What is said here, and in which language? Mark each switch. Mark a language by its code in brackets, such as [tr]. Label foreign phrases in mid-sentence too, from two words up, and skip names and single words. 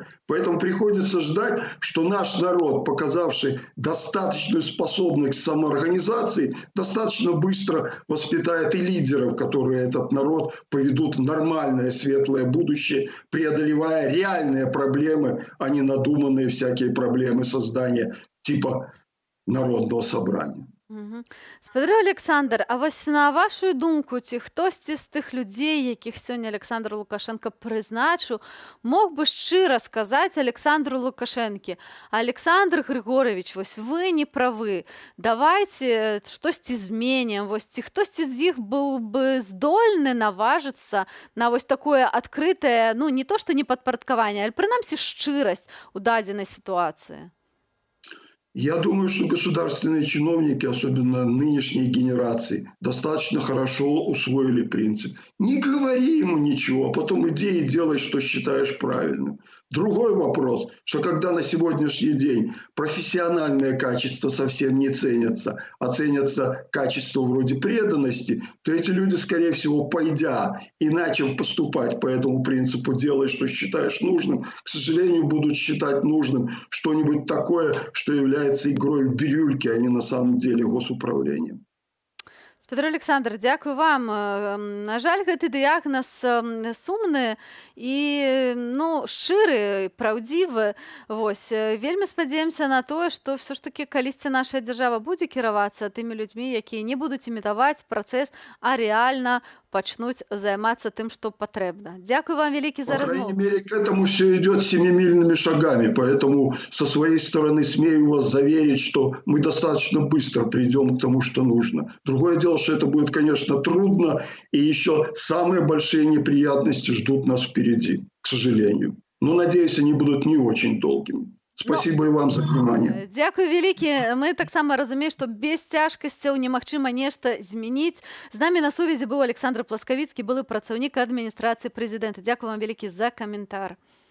[ru] Поэтому приходится ждать, что наш народ, показавший достаточную способность к самоорганизации, достаточно быстро воспитает и лидеров, которые этот народ поведут в нормальное светлое будущее, преодолевая реальные проблемы, а не надуманные всякие проблемы создания типа народного собрания. Мгм. [be] Спадарэ Александр, а вось на вашу думку, ці хтосьці з тых людзей, якіх сёння Александр Лукашенко прызначыў, мог бы шчыра сказаць Александру Лукашэнке: Александр Григорович, вось вы не правы, давайце штосьці зменім, вось ці хтосьці з іх быў бы здольны наважыцца на вось такое адкрытае, ну не то што не падпарадкаванне, але прынамсі шчырасць у дадзенай сітуацыі. [ru] Я думаю, что государственные чиновники, особенно нынешней генерации, достаточно хорошо усвоили принцип. Не говори ему ничего, а потом иди и делай, что считаешь правильным. Другой вопрос, что когда на сегодняшний день профессиональные качества совсем не ценятся, а ценятся качества вроде преданности, то эти люди, скорее всего, пойдя и начав поступать по этому принципу «делай, что считаешь нужным», к сожалению, будут считать нужным что-нибудь такое, что является игрой в бирюльки, а не на самом деле госуправлением. [be] Спадар Александр, дзякую вам. На жаль, гэты дыягназ сумны і ну, шчыры, праўдзівы. Вось. Вельмі спадзяемся на тое, што ўсё ж такі калісьці наша дзяржава будзе кіравацца тымі людзьмі, якія не будуць імітаваць працэс, а рэальна пачнуць займацца тым, што патрэбна. Дзякую вам вялікі [ru] По [be] за [ru] крайней [be] размову. [ru] мере, к этому все идет семимильными шагами. Поэтому со своей стороны смею вас заверить, что мы достаточно быстро придем к тому, что нужно. Другое дело, что это будет, конечно, трудно, и еще самые большие неприятности ждут нас впереди, к сожалению. Но, надеюсь, они будут не очень долгими. Ну, Спасибо и вам за внимание. [be] Дзякуй вялікі. Мы таксама разумеем, што без цяжкасцяў немагчыма нешта змяніць. З намі на сувязі быў Александр Пласкавіцкі, былы працаўнік адміністрацыі прэзідэнта. Дзякую вам вялікі за каментар.